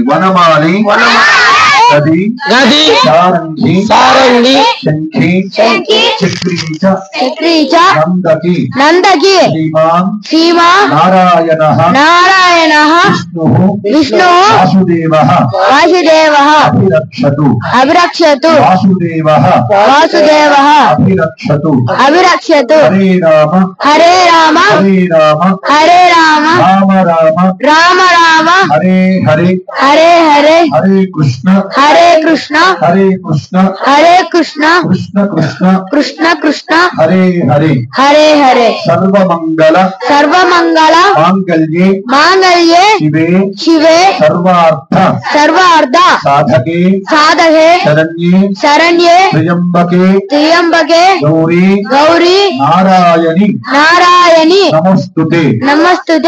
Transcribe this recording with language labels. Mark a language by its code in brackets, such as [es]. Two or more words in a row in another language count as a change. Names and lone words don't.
[sa] వనమాలి గది గది సారంగి సారంగి శంఖి శంఖి చక్రీచ చక్రీచ నందకి నందకి శ్రీమాన్ శ్రీమాన్ నారాయణః నారాయణః విష్ణుః విష్ణుః వాసుదేవః వాసుదేవః అభిరక్షతు అభిరక్షతు వాసుదేవః వాసుదేవః అభిరక్షతు అభిరక్షతు హరే రామ హరే రామ హరే రామ హరే రామ రామ రామ రామ రామ హరే హరే హరే హరే హరే కృష్ణ హరే కృష్ణ హరే కృష్ణ హరే కృష్ణ కృష్ణ కృష్ణ కృష్ణ కృష్ణ హరే హరే హరే హరే సర్వమంగళ సర్వమంగళ మాంగళ్యే మాంగళ్యే శివే శివే సర్వార్థ సర్వార్థ సాధకే సాధకే శరణ్యే శరణ్యే త్ర్యంబకే త్ర్యంబకే గౌరీ గౌరీ నారాయణి నారాయణి నమస్తుతే నమస్తుతే.